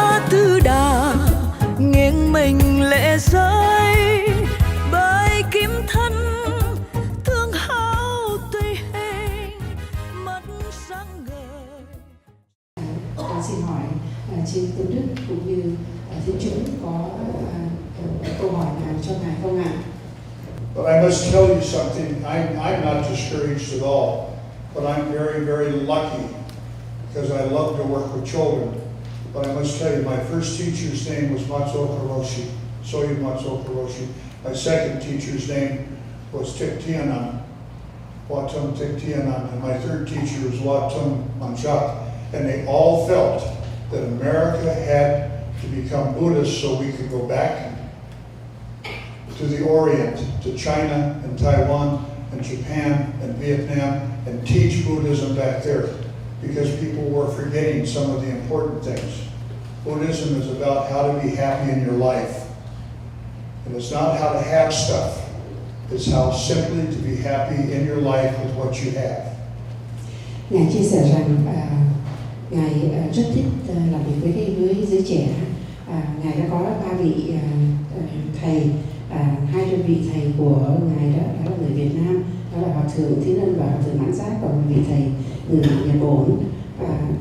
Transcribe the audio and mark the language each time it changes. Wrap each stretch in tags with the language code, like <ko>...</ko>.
<vi>Tư đà nghiêng mình lệ rơi bởi kim thân thương hao tùy hình mất sáng ngời. Con xin hỏi trên Tôn Đức cũng như Thiên chúng có câu hỏi nào cho ngài không ạ?</vi> <en>But I must tell you something. I'm not discouraged at all, but I'm very, very lucky because I love to work with children. But I must tell you, my first teacher's name was Matsuoka Roshi, Soyu Matsuoka Roshi. My second teacher's name was Tiktianan, Watum Tiktianan, and my third teacher was Watum Manchak. And they all felt that America had to become Buddhist so we could go back to the Orient, to China and Taiwan and Japan and Vietnam, and teach Buddhism back there, because people were forgetting some of the important things. Buddhism is about how to be happy in your life. And it's not how to have stuff. It's how simply to be happy in your life with what you have.</en> <vi>Ngài chia sẻ rằng Ngài rất thích làm việc với giới trẻ. Ngài đã có 3 vị thầy, 2 vị thầy của Ngài đó là người Việt Nam, đó là Hòa thượng Thiên Ân và Hòa thượng Mãn Giác, và một vị thầy người Nhật Bản.</vi>